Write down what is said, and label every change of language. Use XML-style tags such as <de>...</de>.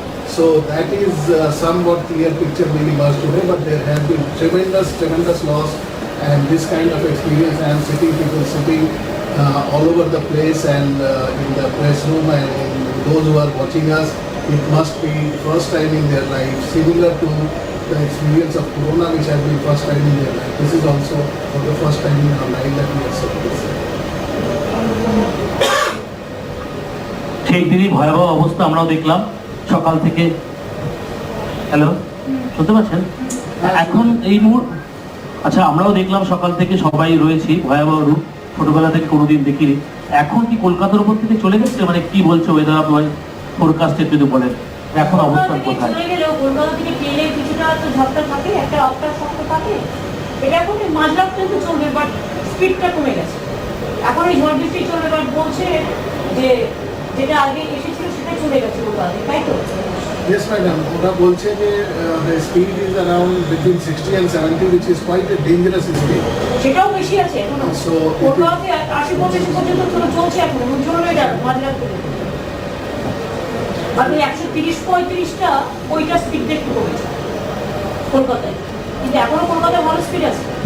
<en>So that is somewhat clear picture will emerge today, but there has been tremendous loss, and this kind of experience I am sitting, people sitting all over the place and in the press room, and those who are watching us, it must be first time in their life, similar to the experience of Corona, which has been first time in their life. This is also for the first time in our life that we are suffering this.</en> <bn>সেই দিনই ভয়াবহ অবস্থা আমরাও দেখলাম সকাল থেকে। Hello, শুনতে পাচ্ছেন? এখন এই মুহূর্তে আচ্ছা, আমরাও দেখলাম সকাল থেকে সবাই রয়েছি, ভয়াবহ রূপ ছোটবেলা থেকে কোনোদিন দেখিনি। এখন কি কলকাতার উপর থেকে চলে গেছে? মানে কি বলছে ওয়েদার ফোরকাস্টের যদি বলেন, এখন অবস্থান কোথায়? চলে গেলেও কলকাতা থেকে ট্রেনে কিছুটা তো ঝড়টা থাকে, একটা অপটা শক্ত থাকে, এটা এখন মাঝরাত পর্যন্ত চলবে, বাট স্পিডটা কমে গেছে। এখন এই ঝড় বৃষ্টি চলবে, বাট বলছে যে যেটা আগে এসেছিল সেটা চলে গেছে কলকাতা, তাই তো?</bn> <en>Yes, madam.</en> <bn>ওরা বলছে যে</bn> <en>the speed is around between 60 and 70, which is quite a dangerous speed.</en> <bn>সেটাও বেশি আছে এখনো।</bn> <en>So,</en> <bn>কলকাতাতে 80-85 পর্যন্ত চলছে এখন, চলবে এটা মাঝরাত পর্যন্ত। আর ওই 130-35টা ওইটা স্পিডটা একটু কমেছে কলকাতায়, কিন্তু এখনো কলকাতায় ভালো স্পিড আছে।</bn>